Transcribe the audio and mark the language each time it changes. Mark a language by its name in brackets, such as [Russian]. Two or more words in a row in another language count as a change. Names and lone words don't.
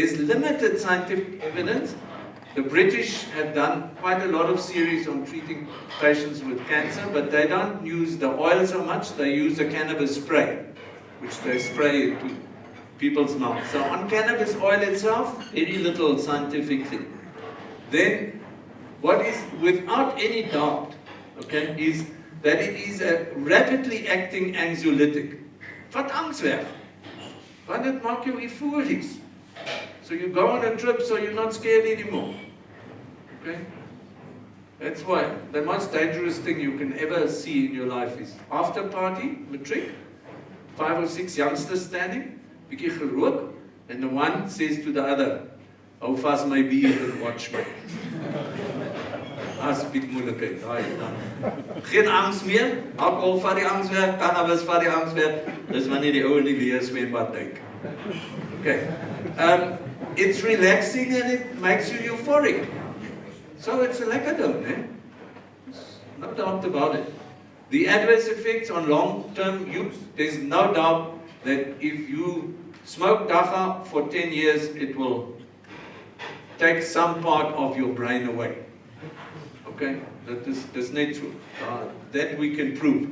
[English] There's limited scientific evidence The British have done quite a lot of series on treating patients with cancer, but they don't use the oil so much, they use the cannabis spray, which they spray into people's mouths. So on cannabis oil itself, very little scientific thing. Then, what is without any doubt, okay, is that it is a rapidly acting anxiolytic. [Afrikaans] Vat angs weg. Want dit maak jou euforisch. [English] So you go on a trip so you're not scared anymore. Okay? That's why the most dangerous thing you can ever see in your life is after party, matric, 5 or 6 youngsters standing, [Afrikaans] bietjie gerook, [English] and the one says to the other, [Afrikaans] hou vas my bier [English] and watch me. [Afrikaans] As bietjie moeilikheid, daai. Geen angs meer, alcohol vat die angs weg, cannabis vat die angs weg, dis wanneer die ou in die leë swembad duik. [English] Okay. It's relaxing and it makes you euphoric. So it's a [Afrikaans] lekker ding, [English] eh? No doubt about it. The adverse effects on long-term use, there's no doubt that if you smoke dagga for 10 years, it will take some part of your brain away. Okay? That's natural. That we can prove.